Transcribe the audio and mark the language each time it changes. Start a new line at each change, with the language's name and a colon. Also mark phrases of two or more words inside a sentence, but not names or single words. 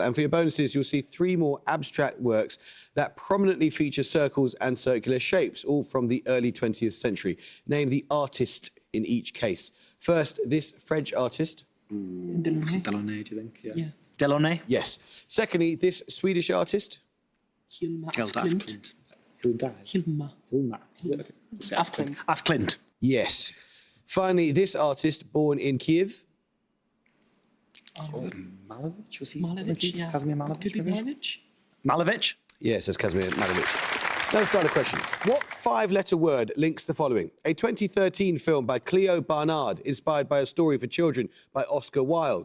English: And for your bonuses, you'll see 3 more abstract works that prominently feature circles and circular shapes, all from the early 20th century. Name the artist in each case. First, this French artist. Delaunay, do you think? Yeah. Delaunay? Yes. Secondly, this Swedish artist. Hilma Hilda af af Klint. Klint. Hilma. Hilma. Is it? Okay. Af Klint. Af Klint. Yes. Finally, this artist born in Kiev. Malevich? Was he? Malevich, yeah. Kazimir Malevich? Could be maybe? Malevich. Malevich? Yes, that's Kazimir Malevich. Let's start a question. What 5-letter word links the following? A 2013 film by Cleo Barnard, inspired by a story for children by Oscar Wilde.